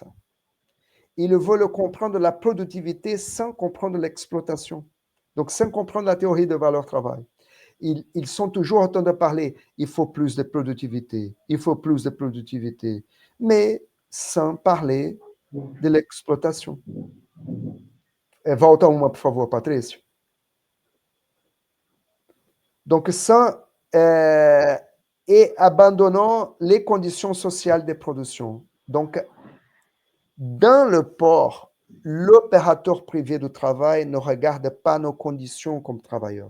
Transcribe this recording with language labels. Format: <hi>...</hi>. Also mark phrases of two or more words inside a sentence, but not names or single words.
<fr>Ils veulent comprendre la productivité sans comprendre l'exploitation. Donc, sans comprendre la théorie de valeur travail. Ils sont toujours en train de parler, il faut plus de productivité, il faut plus de productivité, mais sans parler de l'exploitation.</fr> <pt>Volta uma, por favor, Patrício.</pt> <fr>Donc, sans et abandonnant les conditions sociales de production. Donc, dans le port, l'opérateur privé du travail ne regarde pas nos conditions comme travailleurs.</fr>